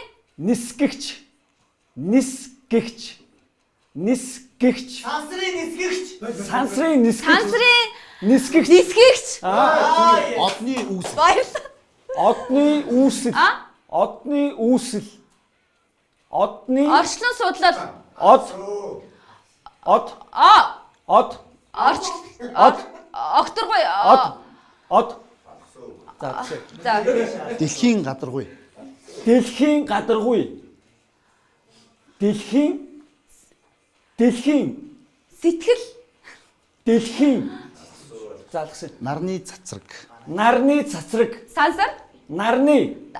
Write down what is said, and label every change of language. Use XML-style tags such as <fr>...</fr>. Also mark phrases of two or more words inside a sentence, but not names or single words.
<mn>нисгэгч. Нисгэгч. Нисгэгч. Сансрын нисгэгч. Сансрын нисгэгч. Сансрын нисгэгч. Нисгэгч. Одны үүсэл. Баярлалаа. Одны үүсэл. Одны үүсэл. Одны Орчлон судлал. Од. Окторгой. Од. За. Дэлхийн гадаргуй. Дэлхийн гадаргуй. Дэлхийн сэтгэл. Дэлхийн залгсан. Нарны цацраг. Нарны цацраг. Сансар. Нарны.</mn>